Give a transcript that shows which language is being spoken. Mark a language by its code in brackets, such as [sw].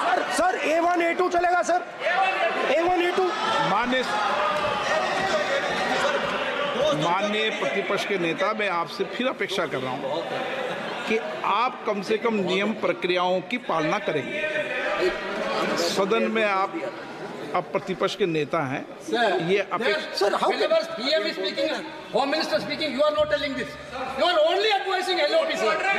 [hi] Sir A1 A2 चलेगा sir, A1 A2। माननीय प्रतिपक्ष के नेता, मैं आपसे फिर अपेक्षा कर रहा हूं कि आप कम से कम नियम प्रक्रियाओं की पालना करेंगे। सदन में आप अब प्रतिपक्ष के नेता हैं, ये अपेक्षा। [en] Sir, how can PM is speaking, Home Minister speaking, you are not telling this. You are only advising LOP, sir.